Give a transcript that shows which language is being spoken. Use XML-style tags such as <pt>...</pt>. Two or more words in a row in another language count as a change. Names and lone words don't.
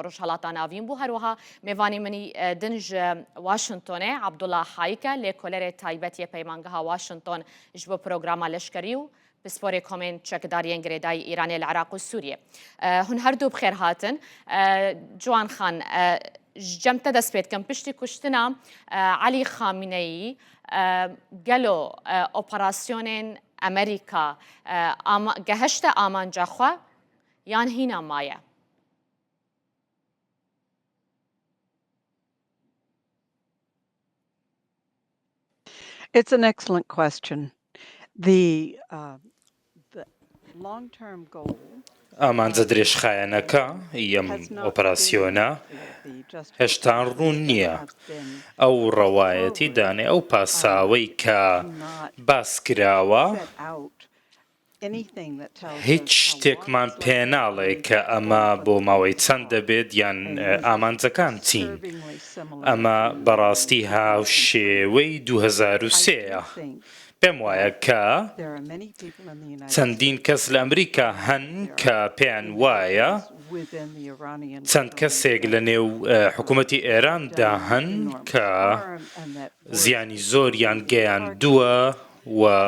<ku>ڕۆژهەڵاتە ناوین بوو هەروەها میوانی منی دنج واشنتۆنێ عەبدوڵڵا حایکە لێ کۆلەرێ تایبەتیە پەیمانگەها واشنتۆن ji بۆ پرۆگراما لەشکری و بسپۆرێ کۆمێن چەکداریان گرێدای ئیرانێ لە عراق و سووریە هون هەردوو بخێر هاتن جوان خان جەمتە دەست پێت کەم پشتی کوشتنا علی خامینەیی گەلۆ ئۆپەراسیۆنێن ئەمریکا گەهشتە ئامانجاخوا یان هینا مایە</ku> <en>It's an excellent question. The long-term goal</en> <ckb>ئامانجە درێژخایەنەکە ئەم ئۆپەراسیۆنە هێشتا ڕوون نییە ئەو ڕەوایەتی دانێ ئەو پاساوەی کە باس کراوە هیچ شتێکمان پێ ناڵێ کە ئەمە بۆ ماوەی چەند دەبێت یان ئامانجەکان چین ئەمە بەڕاستی هاوشێوەی 2003ە پێم وایە کە چەندین کەس لە ئەمریکا هەن کە پێیان وایە چەند کەسێک لە نێو حکوومەتی ئێراندا هەن کە زیانی زۆریان گەیاندووە و</ckb>